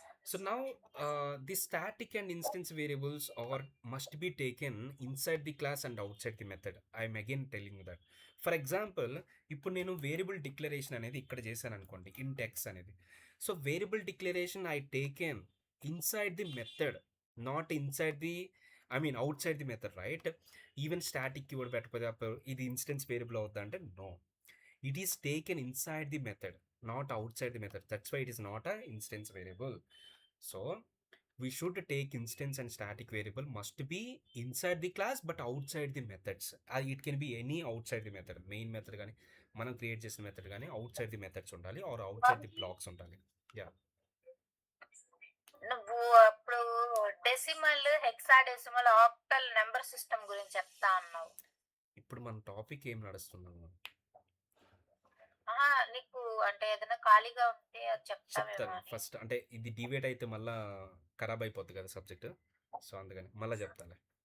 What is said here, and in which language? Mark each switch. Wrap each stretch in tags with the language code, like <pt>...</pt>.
<en>So now the static and instance variables must be taken inside the class and outside the method. I'm again telling you that.</en> <te>For example ఇప్పుడు నేను variable declaration అనేది ఇక్కడ చేశాను అనుకోండి, ఇంట్ X అనేది.</te> <en>So variable declaration I taken inside the method, not inside the outside the method, right?</en> <te>Even static keyword పెట్టకపోతే అప్పుడు ఇది ఇన్స్టెన్స్ వేరియబుల్ అవుద్దా అంటే no,</te> <en>it is taken inside the method,</en> <te>not outside the method.</te> <en>That's why it is not a instance variable. So we should take instance and static variable must be inside the class but outside the methods. It can be any outside the method, main method</en> <te>కానీ మనం create చేసిన method కానీ</te> <en>outside the methods ఉండాలి or outside the blocks ఉండాలి. Yeah.</en> <te>నువ్వు అప్పుడు decimal, hexadecimal, octal number system గురించి చెప్తా అన్నావు. ఇప్పుడు మన టాపిక్ ఏం నడుస్తున్నాము? నీకు అంటే ఏదైనా ఖాళీగా ఉంటే అది చెప్తాను ఫస్ట్. అంటే ఇది డివేట్ అయితే మళ్ళా ఖరాబ్ అయిపోద్ది కదా సబ్జెక్ట్, సో అందుకని మళ్ళీ చెప్తాను.</te>